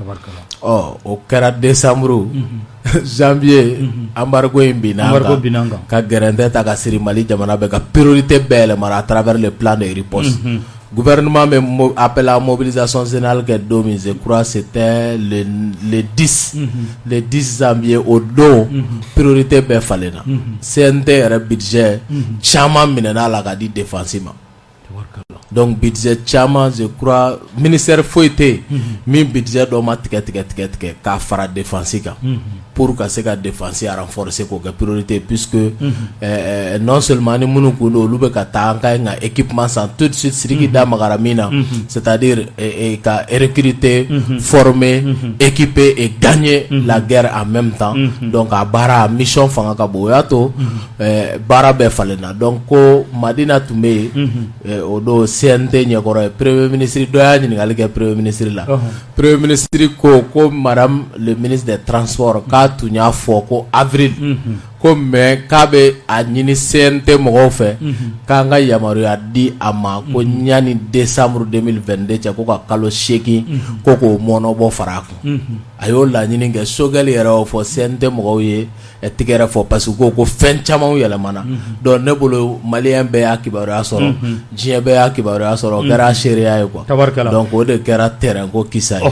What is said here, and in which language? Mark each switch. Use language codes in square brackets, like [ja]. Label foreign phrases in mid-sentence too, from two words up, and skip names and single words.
[bm] o kɛra [fr] décembre janvier embargo [bm] in binna ka gɛrɛntɛ ta ka siri Mali jamana bɛɛ ka priorité bɛɛ yɛlɛmara [fr] à travers le plan de riposte [bm] gouvernement bɛ [fr] appel à mobilisation générale [bm] kɛ don min [fr] je crois c'était le 10 janvier [bm] o don priorité bɛɛ falenna CNT yɛrɛ budget caman minɛna la ka di défense ma donc budget caman [fr] je crois [bm] ministère foyi tɛ yen min budget dɔ ma tigɛ k'a fara défense kan pour ka se ka défense renforcer k'o kɛ priorité puisque [fr] non seulement [bm] ni minnu kun don olu bɛ ka taa an ka ɲi ka équipement san [fr] tout de suite [bm] Sidiki da magara min na [fr] c'est-à-dire [bm] ka [fr] recruter former équiper et gagner la guerre en même temps donc [bm] a baara mission fanga ka bon o y'a to baara bɛɛ falenna donc ko Madina tun bɛ yen o don CNT ɲɛkɔrɔ ye [fr] premier ministre [bm] dɔ y'a ɲininkali kɛ [fr] premier ministre [bm] la [fr] premier ministre [bm] ko [fr] madame le ministre des transports [bm] k'a tun y'a fɔ ko avril ko mais k'a bɛ a ɲini CNT mɔgɔw fɛ k'an ka yamaruya di a ma ko ɲani décembre 2022 cɛ ko ka kalo 8 ko k'o mɔnɔbɔ fara a kun a y'o laɲini kɛ Sogɛli yɛrɛ y'o fɔ CNT mɔgɔw ye tigɛrɛ fɔ [fr] parce que [bm] ko fɛn camanw yɛlɛmana donc ne bolo malien bɛɛ y'a kibaruya sɔrɔ diɲɛ bɛɛ y'a kibaruya sɔrɔ o kɛra seereya ye quoi donc o de kɛra terrain ko kisa ye